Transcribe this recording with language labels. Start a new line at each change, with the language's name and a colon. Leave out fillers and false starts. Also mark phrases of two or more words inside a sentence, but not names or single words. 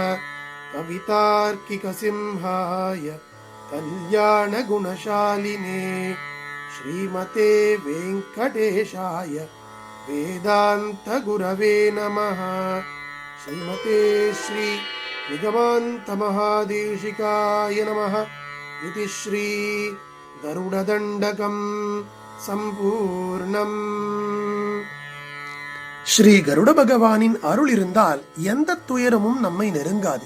Sanskrit: कवितार्किकसिंहाय कल्याणगुणशालिने श्रीमते वेङ्कटेशाय वेदान्तगुरवे नमः. श्रीमते श्री निगमान्तमहादेशिकाय नमः.
Tamil: இது ஸ்ரீ கருடதண்டகம் சம்பூர்ணம். ஸ்ரீ கருட பகவானின் அருள் இருந்தால் எந்த துயரமும் நம்மை நெருங்காது.